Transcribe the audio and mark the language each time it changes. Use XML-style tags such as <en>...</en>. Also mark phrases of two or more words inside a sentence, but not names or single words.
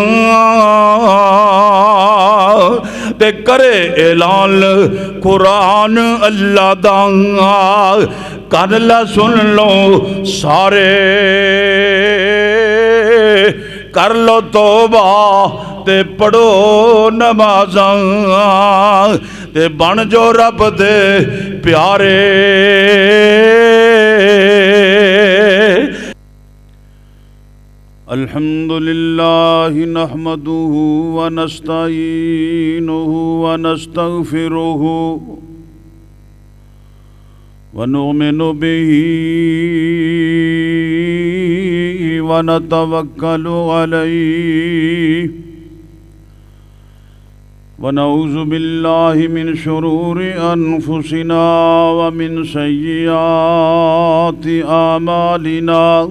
<pa>تے کرے اعلان قرآن اللہ دا، کر لا سن لو سارے، کر لو توبہ تے پڑھو نمازاں تے بن جو رب دے پیارے۔</pa> <ar>الحمدللہ نحمدہ ونستعینہ ونستغفرہ ونؤمن به ونتوکل علیہ ونعوذ باللہ من شرور انفسنا ومن سیئات اعمالنا،</ar>